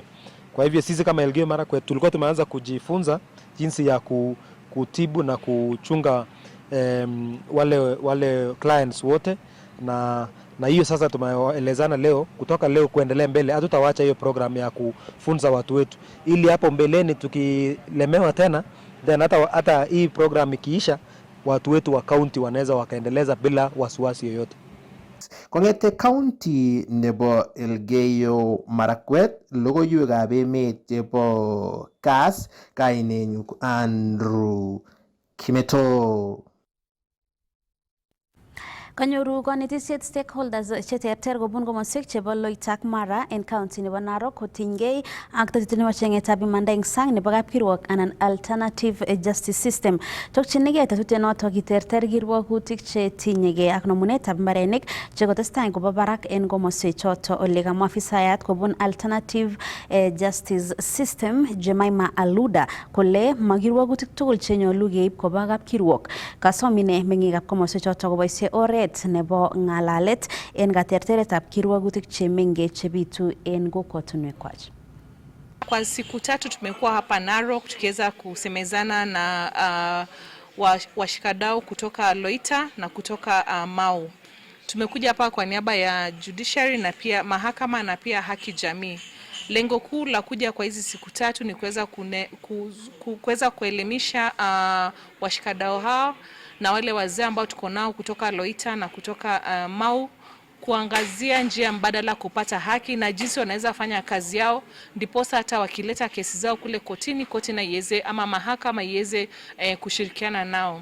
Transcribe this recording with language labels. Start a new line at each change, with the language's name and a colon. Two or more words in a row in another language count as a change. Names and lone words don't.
Swahili: Kwa hivyo sisi kama Elgeyo Marakwet tulikuwa tumeanza kujifunza jinsi ya kutibu na kuchunga wale clients wote, na hiyo sasa tumeelezana leo, kutoka leo kuendelea mbele hatutawacha hiyo program ya kufunza watu wetu, ili hapo mbeleni tukilemewa tena then hata hii program ikiisha watu wetu wa county wanaweza wakaendeleza bila wasiwasi yoyote.
Kalenjin: Kongete county nebo Elgeyo Marakwet logoiwekab emet chebo Kass, kainenyu Andrew Kimeto. Kanyoru konetisiet stakeholders cheterter kobun komoswek chebo Loita ak Mara en county nebo Narok kotinygei ak tetutik nebo chengetab imanda eng sang nebo kapkirwok anan
English: alternative justice system.
Kalenjin: Tokchinigei tetutiet notok kiterter kirwogutik chetinyegei ak nomunetab mbarenik chekotestai kobo barak en komoswek choto, ole kamwa afisayat kobun
English: alternative justice system
Kalenjin: Jemima Aluda kole makirwogutik tugul chenyolu keib koba kapkirwok. Kasom ine meng'ikab komoswek choto koboisie oret nebo ng'alalet en katerteretab kirwogutik chemengech chebitu en kokwotunwekwak.
Swahili: Kwa siku 3 tumekuwa hapa Narok tukiweza kusemezana na washikadau kutoka Loita na kutoka Mau. Tumekuja hapa kwa niaba ya judiciary na pia mahakama na pia haki jamii. Lengo kuu la kuja kwa hizi siku 3 ni kuweza kuelimisha washikadau hao na wale wazee ambao tuko nao kutoka Loita na kutoka Mau, kuangazia njia mbadala kupata haki na jinsi wanaweza fanya kazi yao, ndiposa hata wakileta kesi zao kule kotini, koti na iweze ama mahakama iweze kushirikiana nao.